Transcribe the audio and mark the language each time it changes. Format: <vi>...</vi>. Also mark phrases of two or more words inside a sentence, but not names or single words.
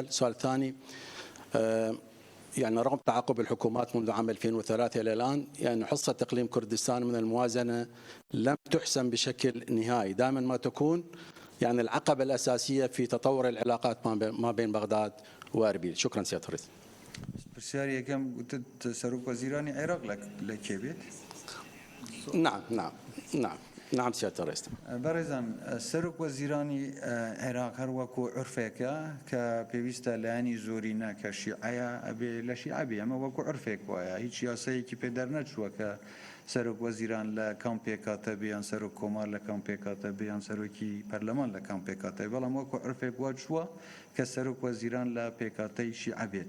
<ar>السؤال الثاني يعني رغم تعاقب الحكومات منذ عام 2003 إلى الآن يعني حصة إقليم كردستان من الموازنة لم تحسم بشكل نهائي، دائما ما تكون يعني العقبة الأساسية في تطور العلاقات ما بين بغداد وأربيل. شكرا سيادة الرئيس.</ar> <ckb>پرسیاری یەکەم گوتت سەرۆک وەزیرانی عێراق لە کێ بێت؟</ckb> <ar>نعم سيادة الرئيس.</ar> <ckb>بەڕێزان سەرۆک وەزیرانی عێراق هەروەکو عورفێکە کە پێویستە لایەنی زۆرینە کە شیعەیە ئەبێ لە شیعە بێ، ئەمە وەکو عورفێک وایە، هیچ یاسەیەکی پێدەر نەچووە کە سەرۆک وەزیران لە کام پێکاتە بێیان سەرۆک کۆمار لە کام پێکاتە بێیان سەرۆکی پەرلەمان لە کام پێکاتە، بەڵام وەکو عورفێک وا چووە کە سەرۆک وەزیران لە پێکاتەی شیعە بێت.</ckb>